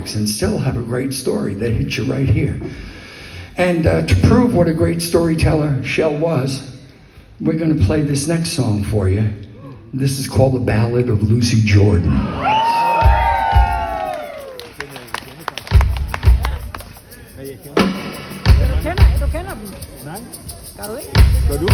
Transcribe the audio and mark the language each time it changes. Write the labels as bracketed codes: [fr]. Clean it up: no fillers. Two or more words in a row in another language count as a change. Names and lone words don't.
[en] and still have a great story that hits you right here. And to prove what a great storyteller Shell was, we're going to play this next song for you. This is called The Ballad of Lucy Jordan. [da] Du kender dem? Nej. Gør du ikke? Gør du?